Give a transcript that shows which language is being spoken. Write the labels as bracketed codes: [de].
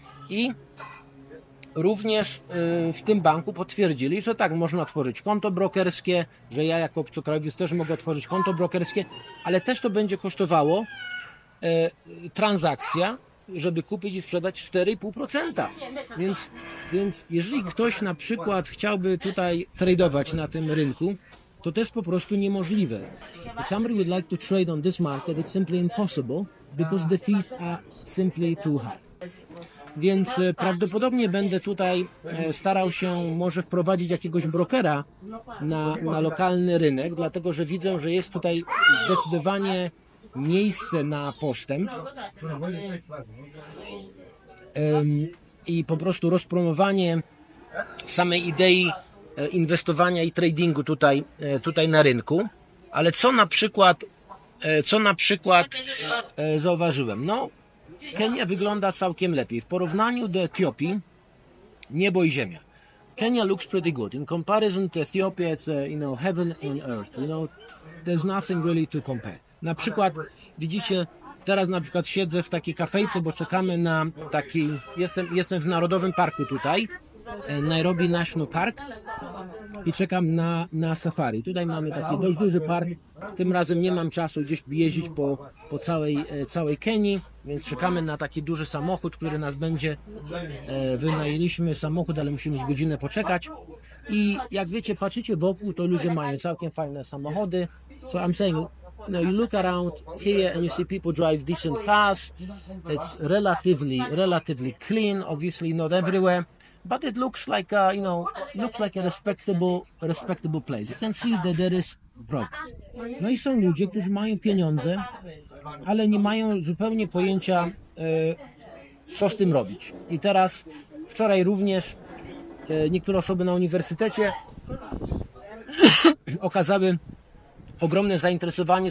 [pl] I również w tym banku potwierdzili, że tak, można otworzyć konto brokerskie, że ja jako obcokrajowiec też mogę otworzyć konto brokerskie, ale też to będzie kosztowało transakcja, żeby kupić i sprzedać 4,5%. Więc jeżeli ktoś na przykład chciałby tutaj tradować na tym rynku, to jest po prostu niemożliwe. [en] If somebody would like to trade on this market, it's simply impossible because the fees are simply too high. [pl] Więc prawdopodobnie będę tutaj starał się może wprowadzić jakiegoś brokera na lokalny rynek, dlatego że widzę, że jest tutaj zdecydowanie miejsce na postęp i po prostu rozpromowanie samej idei inwestowania i tradingu tutaj na rynku. Ale co na przykład zauważyłem? No, Kenia wygląda całkiem lepiej. W porównaniu do Etiopii, niebo i ziemia. [en] Kenya looks pretty good. In comparison to Ethiopia, it's heaven and earth. There's nothing really to compare. [pl] Na przykład, widzicie, teraz na przykład siedzę w takiej kafejce, bo czekamy na taki, jestem w Narodowym Parku tutaj, Nairobi National Park, i czekam na safari. Tutaj mamy taki dość duży park. Tym razem nie mam czasu gdzieś jeździć po całej Kenii, więc czekamy na taki duży samochód, który nas będzie. Wynajęliśmy samochód, ale musimy z godzinę poczekać. I jak wiecie, patrzycie wokół, to ludzie mają całkiem fajne samochody. [en] So I'm saying, you look around here and you see people drive decent cars. It's relatively clean. Obviously, not everywhere, but it looks like a respectable place. You can see that there is progress. [pl] No i są ludzie, którzy mają pieniądze, ale nie mają zupełnie pojęcia, co z tym robić. I teraz, wczoraj również niektóre osoby na uniwersytecie okazały ogromne zainteresowanie.